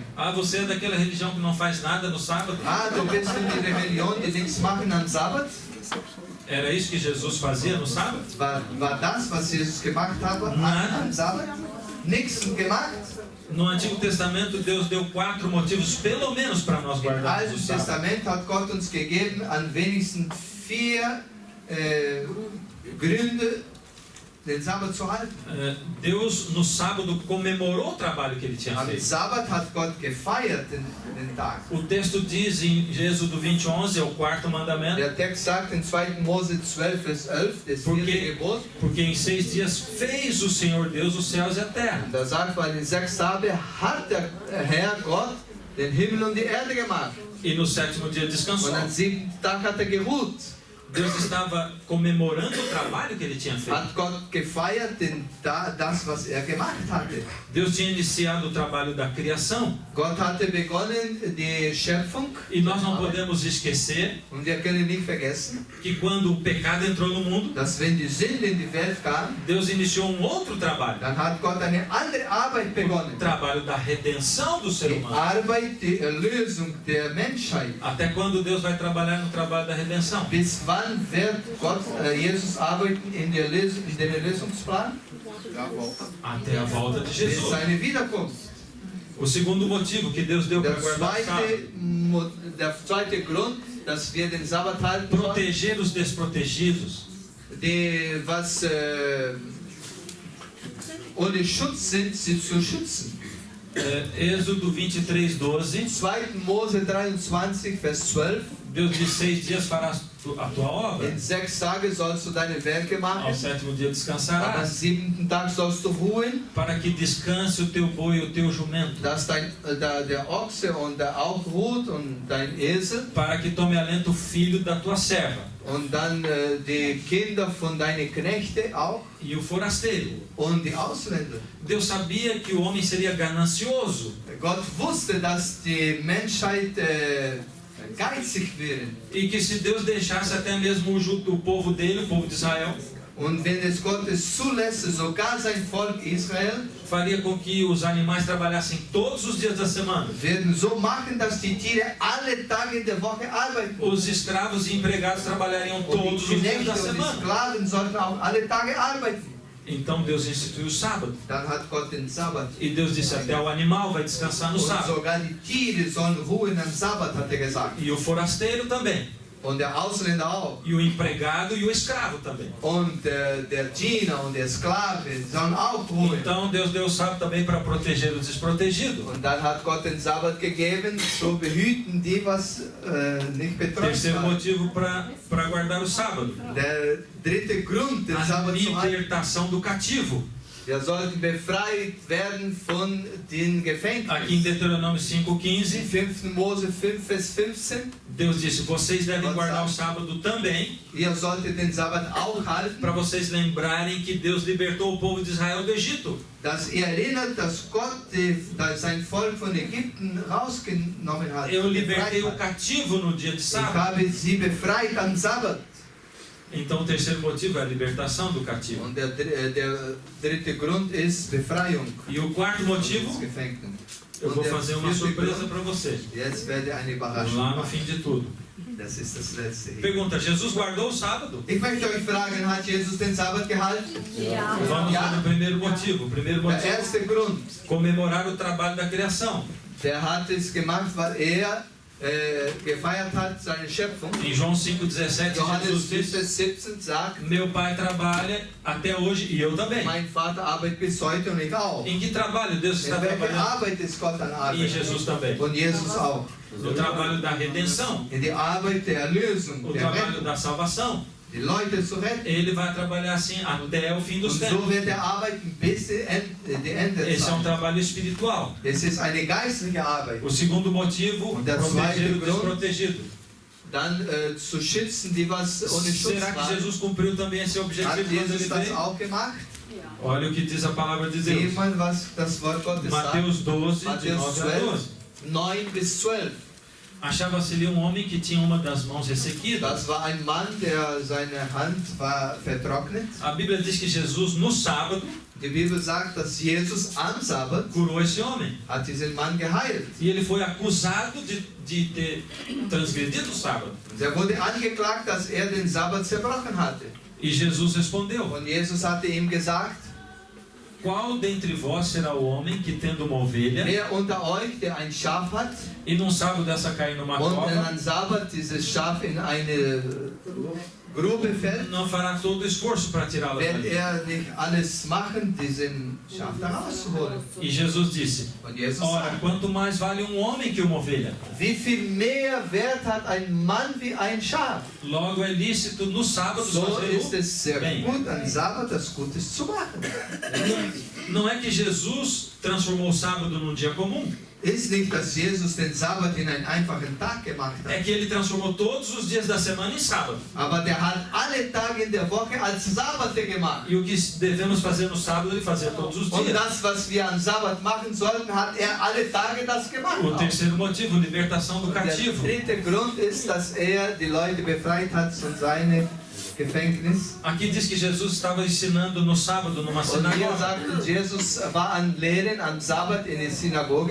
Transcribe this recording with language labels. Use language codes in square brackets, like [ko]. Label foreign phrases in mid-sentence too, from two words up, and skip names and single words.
[pt] ah, você é daquela religião que não faz nada no sábado? [de] du bist in die Rebellion, die nichts machen am Sabbat. [pt] Era isso que Jesus fazia no sábado? [de] War das, was Jesus gemacht hat am Sabbat? Nichts gemacht. [pt] No Antigo Testamento, Deus deu 4 motivos, pelo menos, para nós [de] Im [pt] guardarmos o [de] Alten [pt] sábado. [de] Testament hat Gott uns gegeben, an wenigstens 4 Gründe, den Sabbat zu halten. [pt] Deus, no sábado, comemorou o trabalho que ele tinha [de] Am [pt] feito. [de] Sabbat hat Gott gefeiert den Tag. [pt] O texto diz em Êxodo 20:11, é o quarto mandamento, [de] Der Text sagt in 2. Mose 12, Vers 11, das [pt] Porque- [de] 4. Gebot. [pt] porque em 6 dias fez o Senhor Deus os céus e a terra. [de] Da sagt man, in 6 Tagen hat der Herr Gott den Himmel und die Erde gemacht. [pt] E no sétimo dia descansou. [de] Und am 7. Tag hat geruht. [pt] Deus estava comemorando o trabalho que ele tinha feito. [de] Hat Gott gefeiert das, was gemacht hatte. [pt] Deus tinha iniciado o trabalho da criação. [de] Gott hatte begonnen die Schöpfung. [pt] E nós não podemos esquecer [de] Und wir können nicht vergessen, [pt] que quando o pecado entrou no mundo, [de] dass wenn die Sünde in die Welt kam, [pt] Deus iniciou um outro trabalho. [de] dann hat Gott eine andere Arbeit [pt] O [de] begonnen. [pt] trabalho da redenção do ser [de] Die [pt] humano. [de] Arbeit, die Erlösung der Menschheit. [pt] Até quando Deus vai trabalhar no trabalho da redenção? [de] Bis wann wird Gott, Jesus arbeiten in den Erlösungsplan? [pt] Até a volta de [de] Bis [pt] Jesus. [de] seine Wiederkunft. [pt] O segundo motivo que Deus deu para guardar o sábado: [de] Der zweite Grund, dass wir den Sabbat halten sollen, [pt] proteger os desprotegidos. [de] die was ohne Schutz sind, sie zu schützen. [pt] Êxodo 23:12, [de] 2. Mose 23, Vers 12. [pt] Deus diz: 6 dias farás a tua obra, [de] In 6 Tagen sollst du deine Werke [pt] ao [de] machen, [pt] sétimo dia [de] am [pt] descansarás, [de] 7. Tag sollst du ruhen, [pt] para que descanse o teu boi e o teu jumento, [de] dass der Ochse und der auch ruht und dein Esel [pt] para que tome alento o filho da tua serva [de] und dann die Kinder von deinen Knechte auch [pt] e o forasteiro. [de] und die Ausländer. [pt] Deus sabia que o homem seria ganancioso, [de] Gott wusste, dass die Menschheit geizig wären. [pt] E que se Deus deixasse até mesmo o povo dele, o povo de Israel, [de] Und wenn es Gott es zulässt, sogar sein Volk Israel, [pt] faria com que os animais trabalhassem todos os dias da semana. [de] werden so machen, dass die Tiere alle Tage der Woche arbeiten. [pt] Os escravos e empregados trabalhariam [de] Und [pt] todos [de] die [pt] os dias [de] Knechte [pt] da [de] und die [pt] semana. [de] Sklaven sollten auch alle Tage arbeiten. [pt] Então Deus instituiu o sábado. [de] Dann hat Gott den Sabbat. [pt] E Deus disse, até o animal vai descansar no [de] Und [pt] sábado. [de] sogar die Tiere sollen ruhen am Sabbat, hat er gesagt. [pt] E o forasteiro também. [de] Und der Ausländer auch. [pt] E o empregado e o escravo também. [de] Und der Diener und der Sklave sollen auch ruhen. [pt] Então Deus deu o sábado também para proteger o desprotegido. [de] Und dann hat Gott den Sabbat gegeben, so behüten die, was nicht betroffen [pt] Terceiro [de] war. [pt] motivo para guardar o sábado. [de] Der dritte Grund, den [pt] A [de] Sabbat zu halten. [pt] libertação do cativo. [de] Wir sollten befreit werden von den Gefängnissen. [pt] Aqui em Deuteronômio 5,15, [de] In 5. Mose 5, Vers 15. [pt] Deus disse, vocês devem guardar o sábado também, [de] Ihr solltet den Sabbat auch halten, [pt] para vocês lembrarem que Deus libertou o povo de Israel do Egito. [de] dass ihr erinnert, dass Gott sein Volk von Ägypten rausgenommen hat. [pt] Eu libertei o [de] befreit hat. [pt] cativo no dia de [de] Ich [pt] sábado. [de] habe sie befreit am Sabbat. [pt] Então o terceiro motivo é a libertação do cativo. [de] Und der dritte Grund ist Befreiung [pt] E o quarto [de] des [pt] motivo, [de] Gefängten. [pt] eu vou [de] Und der [pt] fazer uma [de] vierte [pt] surpresa [de] Grund, [pt] para você, [de] jetzt werde ich eine Überraschung [pt] lá no [de] machen. [pt] fim de tudo. [de] Das ist das letzte hier. [pt] Pergunta, Jesus guardou o sábado? [de] Ich möchte euch fragen, hat Jesus den Sabbat gehalten? [pt] Vamos [de] Ja. [pt] no primeiro motivo. O primeiro [de] Der [pt] motivo, [de] erste Grund, [pt] comemorar o trabalho da criação. [de] der hat es gemacht, weil er gefeiert hat seine Schöpfung. [pt] Em João 5,17, [de] Johannes [pt] Jesus [de] 4, [pt] diz, [de] Vers 17 sagt, [pt] meu pai trabalha até hoje e eu também. [de] mein Vater arbeitet bis heute und ich auch. [pt] Em que trabalho Deus está [de] In welcher [pt] trabalhando? [de] Arbeit ist Gott an [pt] E [de] Arbeit? [pt] Jesus também. [de] Und Jesus auch. [pt] No trabalho da redenção, [de] In die Arbeit der Erlösung, [pt] o [de] der [pt] trabalho [de] Rettung, [pt] da salvação. [de] die Leute zu retten. [pt] Ele vai trabalhar assim até o fim dos [de] Und so [pt] tempos. [de] wird er arbeiten bis die Ende [pt] Esse é um [de] Zeit. [pt] trabalho espiritual. [de] Es ist eine geistliche Arbeit. [pt] O segundo motivo, [de] Und der [pt] proteger [de] zweite [pt] o [de] Grund, [pt] desprotegido. [de] Dann zu schützen, die was ohne Schutz [pt] Será que [de] waren. [pt] Jesus cumpriu também esse [de] Hat [pt] objetivo quando ele [de] Jesus das [pt] veio? [de] auch gemacht? [pt] Olha o que diz a palavra de Deus. [de] Sieht man, was das Wort Gottes sagt? [pt] Mateus 12, de [de] Mateus [pt] 9 a [de] 12, [pt] 12. [de] 9 bis 12. [pt] Achava-se ali um homem que tinha uma das mãos ressequida. [de] Das war ein Mann, der seine Hand war vertrocknet. [pt] A Bíblia diz que Jesus, no sábado, [de] Die Bibel sagt, dass Jesus am Sabbat [pt] curou esse homem. [de] hat diesen Mann geheilt. [pt] E ele foi acusado de ter transgredido o sábado. [de] Er wurde angeklagt, dass er den Sabbat zerbrochen hatte. [pt] E Jesus respondeu: [de] Und Jesus hatte ihm gesagt, [pt] Qual dentre vós será o homem que, tendo uma ovelha, [de] wer unter euch, der ein Schaf hat, [pt] e num sábado essa cair numa [de] und [pt] cova, [de] an Sabbat dieses Schaf in eine Grube fällt, [pt] não fará todo o esforço para tirá-la [de] wird [pt] dali? [de] er nicht alles machen, diesen Schaf da rauszuholen. [pt] E Jesus disse: [de] Und Jesus [pt] Ora, [de] sagt, [pt] quanto mais vale um homem que uma ovelha? [de] wie viel mehr Wert hat ein Mann wie ein Schaf? [pt] Logo é lícito no sábado [de] So [pt] fazer [de] ist es sehr [pt] bem. [de] gut, an Sabbat das Gutes zu machen. [pt] Não é que Jesus transformou o sábado num dia comum. [de] Ist nicht, dass Jesus den Sabbat in einen einfachen Tag gemacht [pt] É [de] hat, [pt] que ele transformou todos os dias da semana em sábado. [de] aber der hat alle Tage in der Woche als Sabbate gemacht. [pt] E o que devemos fazer no sábado, ele fazia todos os [de] Und [pt] dias. [de] das, was wir am Sabbat machen sollten, hat er alle Tage das gemacht. [pt] O terceiro motivo, libertação do [de] Der [pt] cativo. [de] dritte Grund ist, dass er die Leute befreit hat von seinem Gefängnis. [pt] Aqui diz que Jesus estava ensinando no sábado numa [de] Und hier [pt] sinagoga. [de] sagt, Jesus war an Lehren am Sabbat in der Synagoge.